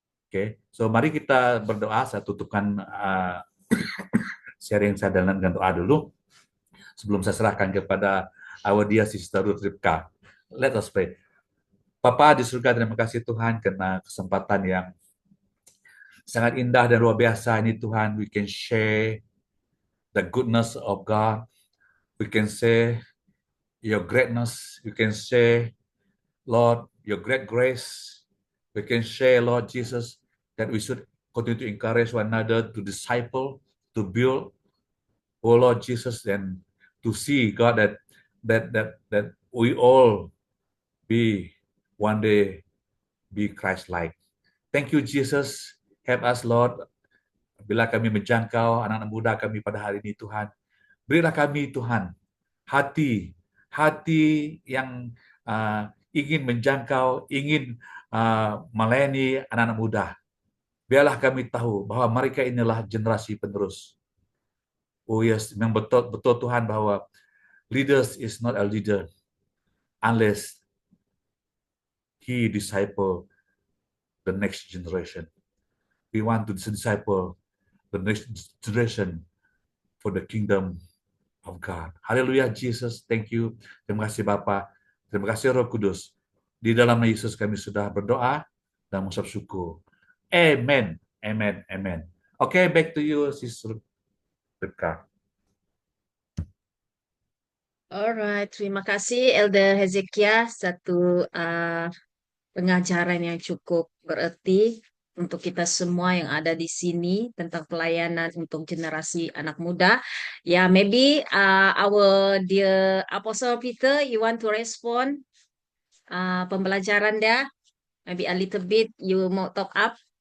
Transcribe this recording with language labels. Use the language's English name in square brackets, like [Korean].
[Malay] Okay, so mari kita berdoa. Saya tutupkan sharing saya dengan doa dulu sebelum saya serahkan kepada [English] our dear sister [Malay] Ruth Ripka. [English] Let us pray. [Malay] Bapa di surga, terima kasih Tuhan karena kesempatan yang sangat indah dan luar biasa ini Tuhan. [English] We can share the goodness of God. We can say your greatness. We can say, Lord, your great grace. We can share, Lord Jesus, that we should continue to encourage one another to disciple, to build, oh Lord Jesus, and to see, God, that we all be one day be Christ-like. Thank you, Jesus. Help us, Lord. [Malay] Bila kami menjangkau anak-anak muda kami pada hari ini, Tuhan, berilah kami, Tuhan, hati yang ingin menjangkau, ingin melayani anak-anak muda. Biarlah kami tahu bahwa mereka inilah generasi penerus. [English] Oh yes, [Malay] memang betul betul Tuhan bahwa [English] leaders is not a leader unless he disciple the next generation. We want to disciple the next generation for the kingdom of God. [Malay] Haleluya, Jesus. [English] Thank you. [Malay] Terima kasih Bapa. Terima kasih Roh Kudus. Di dalam nama Yesus kami sudah berdoa dan mengucap syukur. [English] Amen. Amen. Amen. Okay, back to you, Sister Ripka. [Malay] Alright, terima kasih Elder Hezekiah, satu pengajaran yang cukup berarti untuk kita semua yang ada di sini tentang pelayanan untuk generasi anak muda. [English] Ya, maybe our dear Apostle Peter, you want to respond [Malay] pembelajaran dia? [English] Maybe a little bit you mau talk up.